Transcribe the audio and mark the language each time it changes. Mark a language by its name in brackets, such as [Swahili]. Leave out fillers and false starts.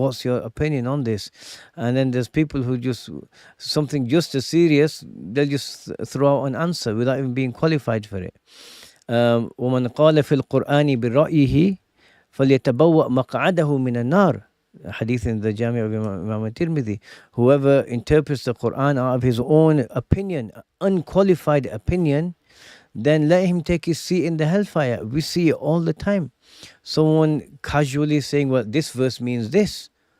[English] What's your opinion on this? And then there's people who just, something just as serious, they'll just throw out an answer without even being qualified for it. [Arabic] ومن قال في القرآن برأيه فليتبوأ مقعده من النار. [English] Hadith in the Jami of Imam al-Tirmidhi. Whoever interprets the Quran out of his own opinion, unqualified opinion, then let him take his seat in the hellfire. We see it all the time. Someone casually saying, well, this verse means this.